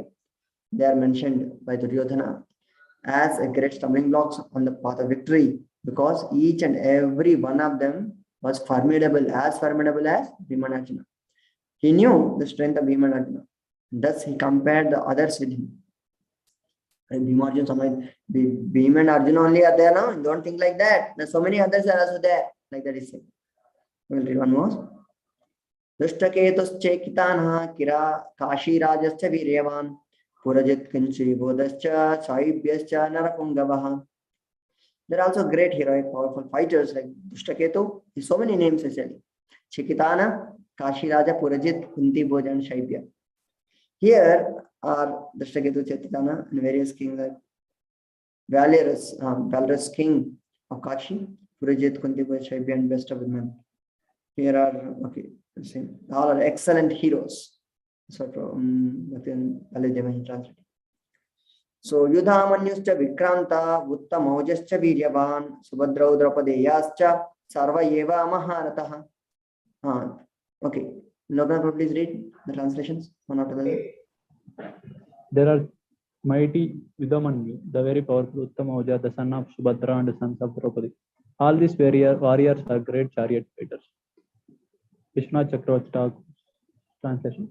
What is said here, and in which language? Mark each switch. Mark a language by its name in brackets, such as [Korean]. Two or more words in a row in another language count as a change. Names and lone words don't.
[English] They are mentioned by Duryodhana as a great stumbling blocks on the path of victory, because each and every one of them was formidable as Bhima and Arjuna. He knew the strength of Bhima and Arjuna. Thus, he compared the others with him. Bhima and Arjuna only are there now. Don't think like that. There's so many others are also there. Like that is said. We'll read one more. [Sanskrit] Dushtaketuschekitana Kira Kashi Rajascha Viryavan Purajit Kinchi Bodascha Saibhyascha Narapungavaha. [English] There are also great heroic powerful fighters like Dushtaketu. So many names essentially. Chekitana, Kashi Raja, Purajit, Kunti Bhoja, and Shaibhya. Here are Dushtaketu, Chekitana, and various kings like valorous king of Kashi, Purajit, Kunti Bhoja, Shaibhya, and best of them. Here are all are excellent heroes. So translated. [Sanskrit] So Yudhamanyuscha Vikranta, Uttamojascha Viryavan, Subhadrau Draupadeyascha, Sarva Yeva Maharataha. [English] Okay. Logan, please read the translations one after the other. There are mighty Yudhamanyu, the very powerful Uttamaoja, the son of Subhadra and the sons of Draupadi. All these warriors are great chariot fighters. Krishna Chakravarti translation.